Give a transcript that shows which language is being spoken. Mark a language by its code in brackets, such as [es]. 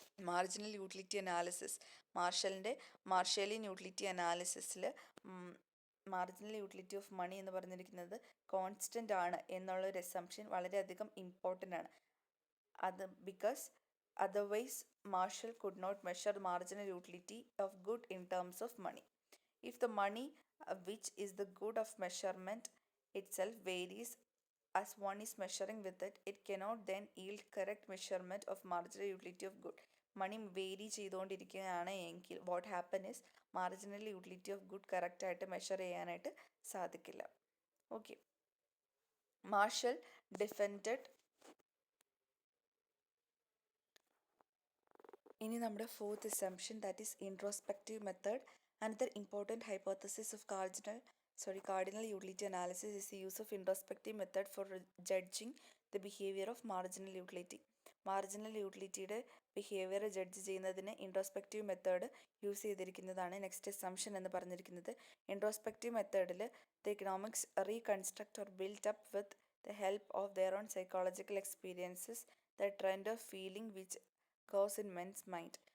[ml] Marginal utility analysis മാർഷലിയൻ utility അനാലിസിസിൽ marginal utility of money എന്ന് പറഞ്ഞിരിക്കുന്നത് constant ആണ് എന്നുള്ളൊരു അസംപ്ഷൻ വളരെയധികം ഇമ്പോർട്ടൻ്റ് ആണ്. അത് [en] Because otherwise Marshall could not measure marginal utility of good in terms of money. If the money which is the good of measurement itself varies as one is measuring with it, it cannot then yield correct measurement of marginal utility of good. [ml] Money vary ചെയ്തുകൊണ്ടിരിക്കുകയാണ് എങ്കിൽ [en] what happen is [ml] marginal utility of good കറക്റ്റായിട്ട് measure ചെയ്യാനായിട്ട് സാധിക്കില്ല. [en] Okay, Marshall defended. [ml] ഇനി നമ്മുടെ fourth assumption [en] That is introspective method. Another important hypothesis of cardinal utility analysis is the use of introspective method for judging the behavior of marginal utility. [ml] Marginal യൂട്ടിലിറ്റിയുടെ behaviour judge ചെയ്യുന്നതിന് introspective method use ചെയ്തിരിക്കുന്നതാണ് next assumption എന്ന് പറഞ്ഞിരിക്കുന്നത്. [en] Introspective മെത്തേഡിൽ the economics reconstruct or build up with the help of their own psychological experiences the trend of feeling which goes in men's mind.